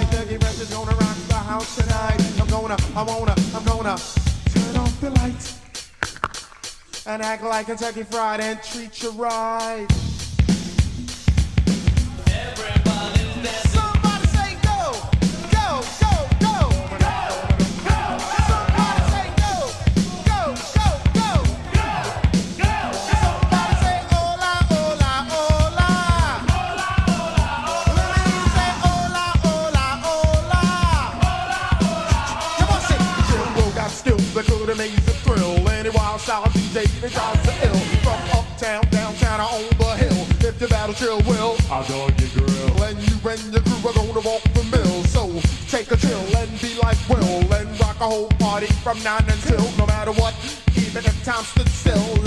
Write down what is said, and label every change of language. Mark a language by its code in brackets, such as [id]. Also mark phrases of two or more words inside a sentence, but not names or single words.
[en] Frankie Fresh is gonna rock the house tonight. I'm gonna turn off the lights and act like Kentucky Fried and treat you right. Everybody's dancing. Somebody say go, go, go, go, go, go. Somebody say go, go, go, go, go, go. [es] Somebody say hola, hola, hola, hola, hola, hola. Let me say hola, hola, hola, hola, hola. [en] Come on, say Jimbo got skills that could amaze the thrill. Any wild style DJ that drives the ill. From uptown, downtown, or on the hill. If the battle chill will, I'll dog your grill. When you and your crew are gonna walk the mill. So take a chill and be like Will. And rock a whole party from 9 until no matter what, even if time stood still.